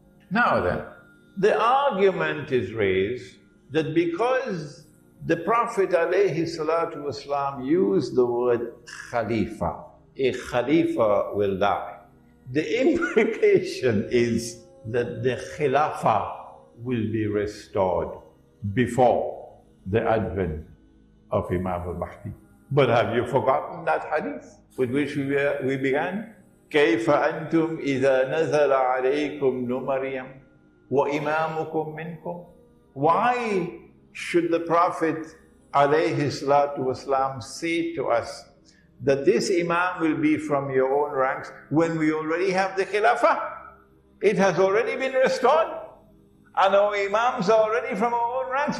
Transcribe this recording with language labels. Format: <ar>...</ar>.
<en>Now then, the argument is raised that because the Prophet ﷺ used the word Khalifa, a Khalifa will die. The implication is that the Khilafah will be restored before the advent of Imam Mahdi. But have you forgotten that hadith with which we began?</en> <ar>كيف أنتم إذا نزل عليكم ابن مريم وإمامكم منكم?</ar> <en>Why should the Prophet ﷺ say to us that this Imam will be from your own ranks when we already have the Khilafah? It has already been restored and our Imams are already from our own ranks.</en>